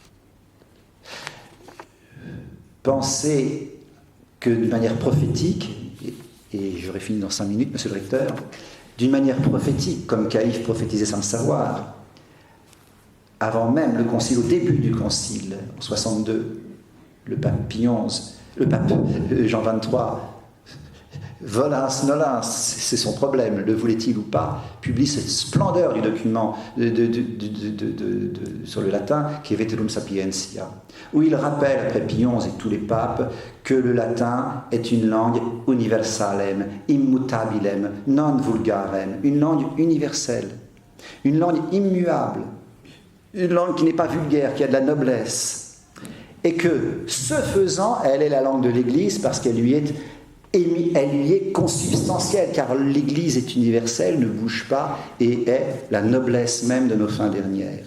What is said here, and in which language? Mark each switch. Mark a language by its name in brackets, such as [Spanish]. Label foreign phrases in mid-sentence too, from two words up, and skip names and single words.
[French] Pensez que d'une manière prophétique, et j'aurai fini dans 5 minutes, monsieur le recteur, d'une manière prophétique, comme Caïphe prophétisait sans le savoir, avant même le concile, au début du concile, en 62, le pape Jean XXIII, [Latin] volans nolens, [French] c'est son problème, le voulait-il ou pas, publie cette splendeur du document sur le latin qui est Veterum Sapientia, où il rappelle, après Pie XI et tous les papes, que le latin est une langue [Latin] universalem, immutabilem, non vulgarem, [French] une langue universelle, une langue immuable, une langue qui n'est pas vulgaire, qui a de la noblesse, et que, ce faisant, elle est la langue de l'Église parce qu'elle lui est consubstantielle, car l'Église est universelle, ne bouge pas, et est la noblesse même de nos fins dernières.